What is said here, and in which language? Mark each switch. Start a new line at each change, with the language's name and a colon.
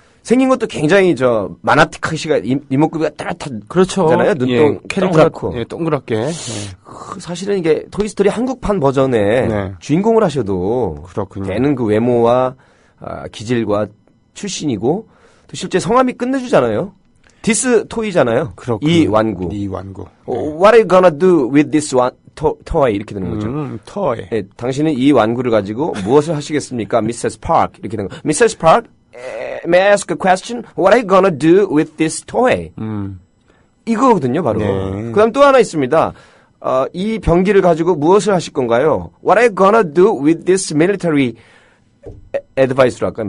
Korean: 생긴 것도 굉장히 마나티카 씨가 이목구비가 따뜻하잖아요. 그렇죠. 눈동 예, 동그랗고. 예, 동그랗게. 예. 사실은 이게 토이스토리 한국판 버전에 네. 주인공을 하셔도 그렇군요. 걔는 그 외모와 기질과 출신이고 또 실제 성함이 끝내주잖아요. 디스 토이잖아요. 그렇군요. 이완구.
English: What are you gonna do with this toy?
Korean: 이렇게 되는 거죠. 토이. 예, 당신은 이 완구를 가지고 무엇을 하시겠습니까? Mrs. Park. 이렇게 되는 거. Mrs.
English: Park, may I ask a question? What are you gonna do with this toy?
Korean: 이거거든요, 바로. 네. 그 다음 또 하나 있습니다. 이 병기를 가지고 무엇을 하실 건가요?
English: What are you gonna do with this military advice로 할까요?